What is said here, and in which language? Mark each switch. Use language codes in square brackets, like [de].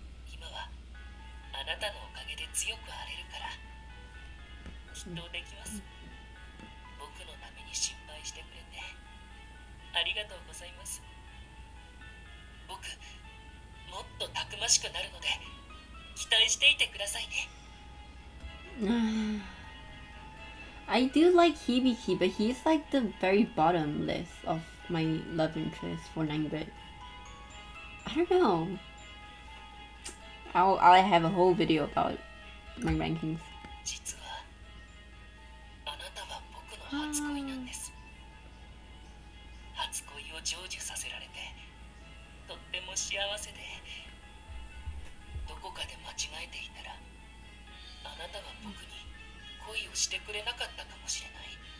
[ja] 今はあなたのおかげで強くあれるからきっとできます。僕のために心配してくれてありがとうございます。僕もっとたくましくなるので期待していてくださいね。 [en] I do like Hibiki, but he's like the very bottom list of my love interest for 9-bit. I don't know. I'll have a whole video about my rankings. [ja] 実はあなたは僕の初恋なんです。初恋を成就させられてとっても幸せで、どこかで間違えていたらあなたは僕に恋をしてくれなかったかもしれない。